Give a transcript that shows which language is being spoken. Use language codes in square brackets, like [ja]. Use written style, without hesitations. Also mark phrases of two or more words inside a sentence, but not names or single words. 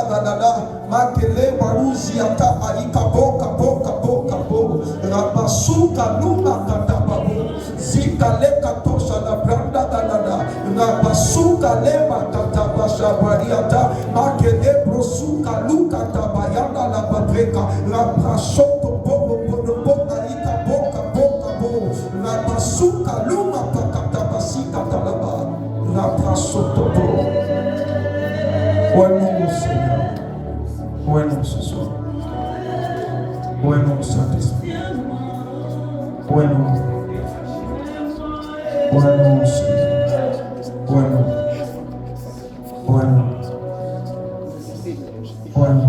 [fr] Gadada, Makele, Baruziata, Aikabo, Kabo, Kabo, Kabo, Rabasuka, Luma, Katababo, Zika, Lekato, Shalablanda, Gadada, Rabasuka, Lema, Katabasha, Bariata, Makele, Brosuka, Luka, Tabayanda, La Patreka, Rabrasoto, Bobo, Bobo, Aikabo, Kabo, Kabo, Rabasuka, Luma, Pakatabasika, Talaba, Rabrasoto, Bobo. Oins-nous, Seigneur. Oins-nous ce soir. Oins-nous, Saint-Esprit. Oins-nous. Oins-nous, Seigneur. Oins-nous. Oins-nous. Oins-nous.